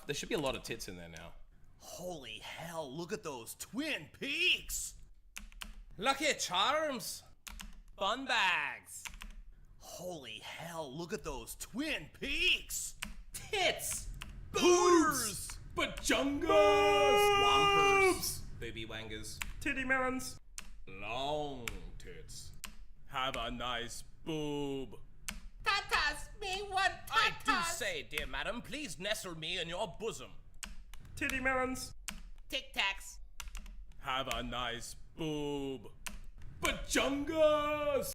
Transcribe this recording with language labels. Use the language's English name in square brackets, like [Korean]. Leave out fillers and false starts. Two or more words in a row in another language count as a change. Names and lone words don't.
[English] There should be a lot of tits in there now. Holy hell, look at those Twin Peaks! Lucky Charms! Fun bags! Holy hell, look at those Twin Peaks! Tits! Boobs! Bajungas! Wampers! Booby wangers. Titty melons. Long tits. Have a nice boob. Tatas, me want I do say, dear madam, please nestle me in your bosom. Titty melons. Tic Tacs. Have a nice boob. Bajungas!